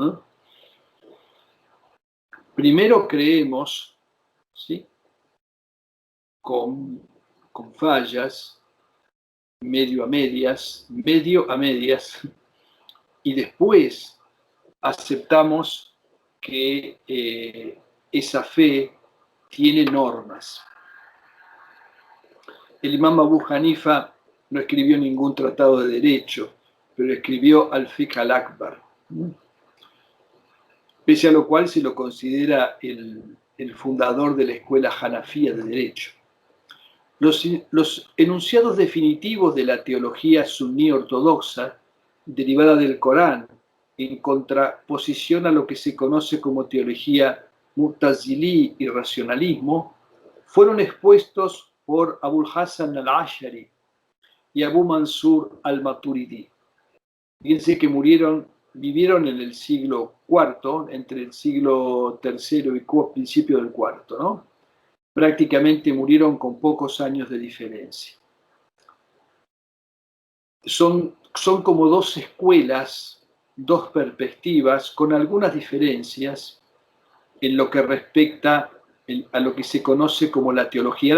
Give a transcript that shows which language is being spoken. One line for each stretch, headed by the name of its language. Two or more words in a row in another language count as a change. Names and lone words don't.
Spanish: Primero creemos, ¿sí?, con fallas, medio a medias, y después aceptamos que esa fe tiene normas. El imam Abu Hanifa no escribió ningún tratado de derecho, pero escribió Al-Fiqh al-Akbar, pese a lo cual se lo considera el fundador de la escuela hanafía de derecho. Los enunciados definitivos de la teología suní ortodoxa, derivada del Corán, en contraposición a lo que se conoce como teología mu'tazilí y racionalismo, fueron expuestos por Abul Hasan al-Ash'ari y Abu Mansur al-Maturidi. Fíjense que vivieron en el siglo IV, entre el siglo III y principio del IV, ¿no? Prácticamente murieron con pocos años de diferencia. Son como dos escuelas, dos perspectivas, con algunas diferencias en lo que respecta a lo que se conoce como la teología.